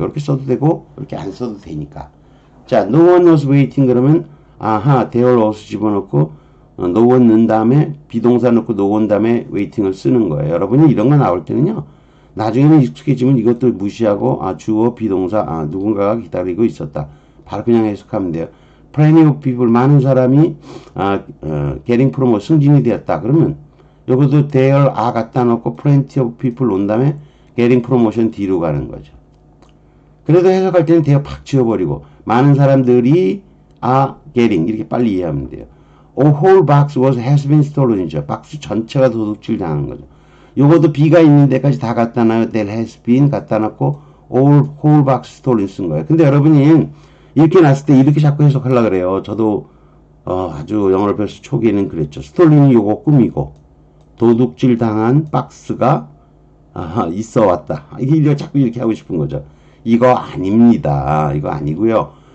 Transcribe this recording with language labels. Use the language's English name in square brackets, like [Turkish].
[Korean] 이렇게 써도 되고 이렇게 안 써도 되니까. 자, [English] no one was waiting [Korean] 그러면 아하, there was 집어넣고 no one 넣은 다음에 비동사 넣고 no one 다음에 waiting을 쓰는 거예요. 여러분이 이런 거 나올 때는요. 나중에는 익숙해지면 이것도 무시하고 주어 비동사 누군가가 기다리고 있었다. 바로 그냥 해석하면 돼요. [English] Plenty of people [Korean] 많은 사람이 [English] getting promoted [Korean] 승진이 되었다. 그러면 요것도 there 갖다 놓고 plenty of people 온 다음에 getting promotion 뒤로 가는 거죠. 그래도 해석할 때는 there 팍 지워버리고 많은 사람들이 getting 이렇게 빨리 이해하면 돼요. [English] A whole box has been stolen이죠. [Korean] 박스 전체가 도둑질 당한 거죠. 요것도 B가 있는 데까지 다 갖다 놔요. There has been 갖다 놓고 whole box stolen 쓴 거예요. 근데 여러분이 이렇게 놨을 때 이렇게 자꾸 해석하려고 그래요. 저도 아주 영어를 배웠을 초기에는 그랬죠. 스톨린이 요거 꾸미고 도둑질 당한 박스가 있어 왔다. 이게 자꾸 이렇게 하고 싶은 거죠. 이거 아닙니다. 이거 아니고요.